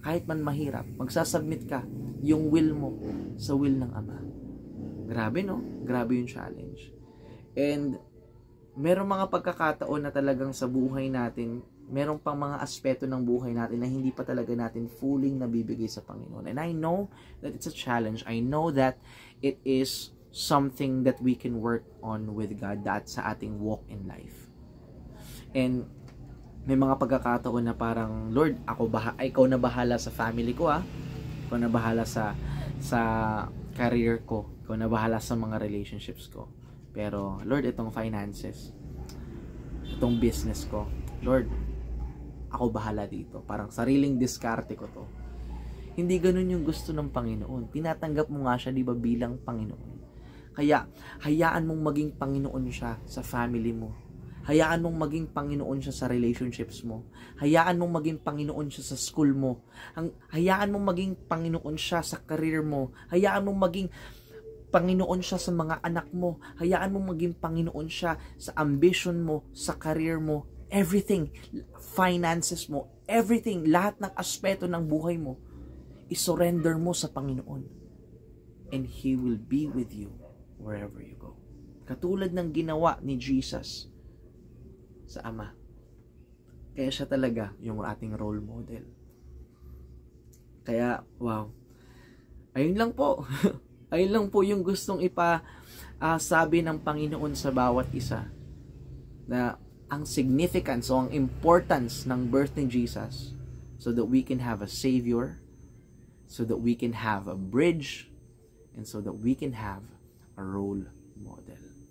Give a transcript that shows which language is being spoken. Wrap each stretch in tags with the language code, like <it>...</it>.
<tl>Kahit man mahirap, magsasubmit ka yung will mo sa will ng Ama. Grabe no? Grabe yung challenge. And merong mga pagkakataon na talagang sa buhay natin, merong pang mga aspeto ng buhay natin na hindi pa talaga natin fully nabibigay sa Panginoon.</tl> <en>And I know that it's a challenge. I know that it is something that we can work on with God, that</en> <tl>sa ating</tl> <en>walk in life.</en> <tl>And may mga pagkakataon na parang, Lord, ikaw na bahala sa family ko ah. Ikaw na bahala sa career ko. Ikaw na bahala sa mga relationships ko. Pero, Lord, itong finances, itong business ko, Lord, ako bahala dito. Parang sariling diskarte ko to. Hindi ganun yung gusto ng Panginoon. Tinatanggap mo nga siya, di ba, bilang Panginoon. Kaya, hayaan mong maging Panginoon siya sa family mo. Hayaan mong maging Panginoon siya sa relationships mo. Hayaan mong maging Panginoon siya sa school mo. Hayaan mong maging Panginoon siya sa career mo. Hayaan mong maging Panginoon siya sa mga anak mo. Hayaan mong maging Panginoon siya sa ambition mo, sa career mo, everything, finances mo, everything, lahat ng aspeto ng buhay mo, isurrender mo sa Panginoon.</tl> <en>And He will be with you wherever you go.</en> <tl>Katulad ng ginawa ni Jesus sa Ama. Kaya siya talaga yung ating role model. Kaya, wow. Ayun lang po. Ayun lang po yung gustong sabi ng Panginoon sa bawat isa. Na ang significance o ang importance ng birth ni Jesus</tl> <en>so that we can have a Savior, so that we can have a bridge, and so that we can have a role model.</en>